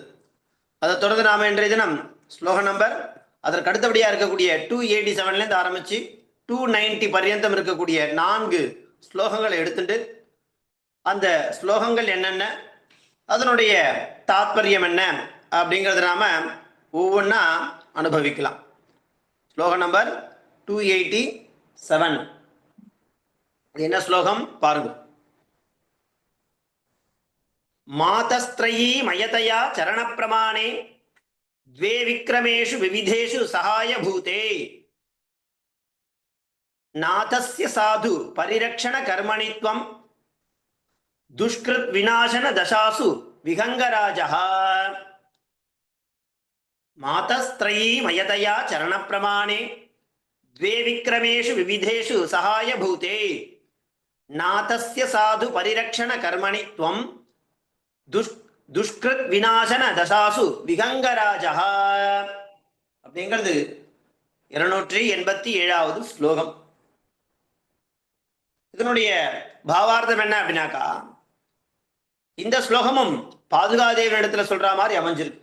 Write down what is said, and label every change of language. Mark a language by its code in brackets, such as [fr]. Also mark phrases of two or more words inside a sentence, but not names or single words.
[ta] அதை தொடர்ந்து நாம இன்றைய தினம் ஸ்லோக நம்பர் அதற்கு அடுத்தபடியா இருக்கக்கூடிய 287 ஆரம்பிச்சு 290 பர்யந்தம் இருக்கக்கூடிய 4 ஸ்லோகங்களை எடுத்துட்டு அந்த ஸ்லோகங்கள் என்னென்ன, அதனுடைய தாத்பரியம் என்ன அப்படிங்கிறத நாம ஒவ்வொன்றா அனுபவிக்கலாம். ஸ்லோகம் நம்பர் 287 என்ன ஸ்லோகம் பாருங்க. [sa] मातस्त्रयी मयतया चरण प्रमाणे द्वे विक्रमेषु विविधेषु सहाय भूते नाथस्य साधु परिरक्षण कर्मणित्वं दुष्कृत विनाशन दशासु विहंगराजः. मातस्त्रयी मयतया चरण प्रमाणे द्वे विक्रमेषु विविधेषु सहाय भूते नाथस्य साधु परिरक्षण कर्मणित्वं दुष्कृत विनाशन दशासु विहङ्गराजः [ta] அப்படிங்கிறது 287வது ஸ்லோகம். இதனுடைய பாவார்த்தம் என்ன அப்படின்னாக்கா, இந்த ஸ்லோகமும் பாதுகாதேவி இடத்துல சொல்ற மாதிரி அமைஞ்சிருக்கு.